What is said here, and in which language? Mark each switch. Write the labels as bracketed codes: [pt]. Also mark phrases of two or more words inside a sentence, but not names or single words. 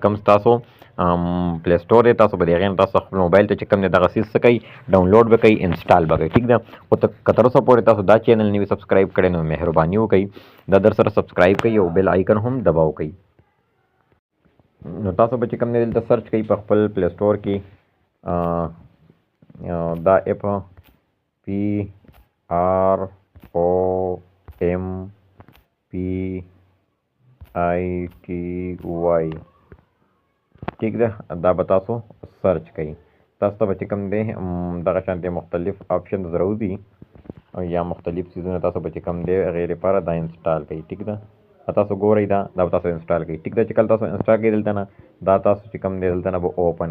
[ps] کوم تاسو پلی سټور دی تاسو به د هغې نه تاسو خپل موبایل ته چې کوم دی دغه څیز څه کوئ ډاونلوډ به کوئ انسټال به کوئ ټیک ده خو که تر اوسه پورې تاسو دا چینل نه وي سبسکرایب کړی نو مهرباني وکړئ دا در سره سبسکرایب کړئ او [en] bell icon [ps] هم دباو کړئ نو تاسو به چې کوم دی دلته سرچ کوئ په خپل پلی سټور کې دا ایپ پی آر او ایم پی آئی ٹی وائی ٹھیک ده دا به تاسو سرچ کوئ تاسو ته به چې کوم دی دغه شانتې مختلف آپشنز راوځي یا مختلف څیزونه تاسو به چې کوم دی هغې لپاره دا انسټال کوئ ټیک ده تاسو ګورئ دا به تاسو انسټال کوئ ټیک ده چې کله تاسو انسټال کوئ دلته نه دا تاسو چې کوم دی دلته نه به اوپن